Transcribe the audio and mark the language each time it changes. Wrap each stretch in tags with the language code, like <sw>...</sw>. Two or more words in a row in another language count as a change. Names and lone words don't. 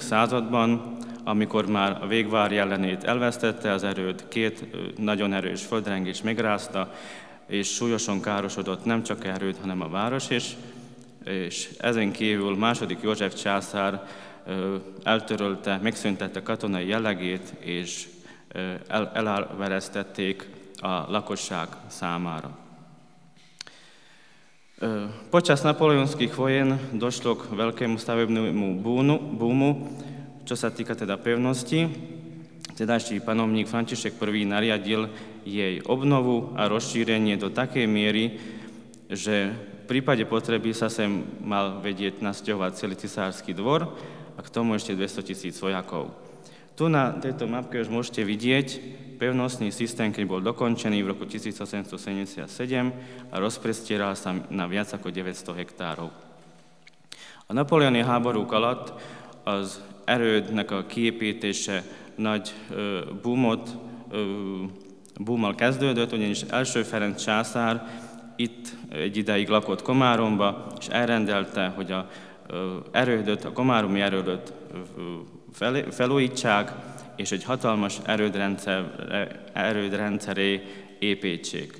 <hu>században, amikor már a végvár jellenét elvesztette, az erőd két nagyon erős földrengés megrázta, és súlyosan károsodott nem csak erőd, hanem a város is, és ezen kívül második József császár eltörölte, megszüntette katonai jellegét, és elárveresztették a lakosság számára.</hu> <sk>Počas napoleonských vojen došlo k veľkému stavebnému búmu, čo sa týka teda pevnosti. Tedajší panovník František I nariadil jej obnovu a rozšírenie do takej miery, že v prípade potreby sa sem mal vedieť nasťahovať celý cisársky dvor a k tomu ešte 200 000 vojakov. Tu na tejto mapke už môžete vidieť pevnostný systém, keď bol dokončený v roku 1877 a rozprestieral sa na viac ako 900 hektárov.</sk> <hu>A napoleoni háborúk alatt az erődnek a kiépítése nagy búmmal kezdődött, ugyanis első Ferenc császár itt egy ideig lakott Komáromba, és elrendelte, hogy a komáromi erődöt felújítsák, és egy hatalmas erődrendszeré építsék.</hu>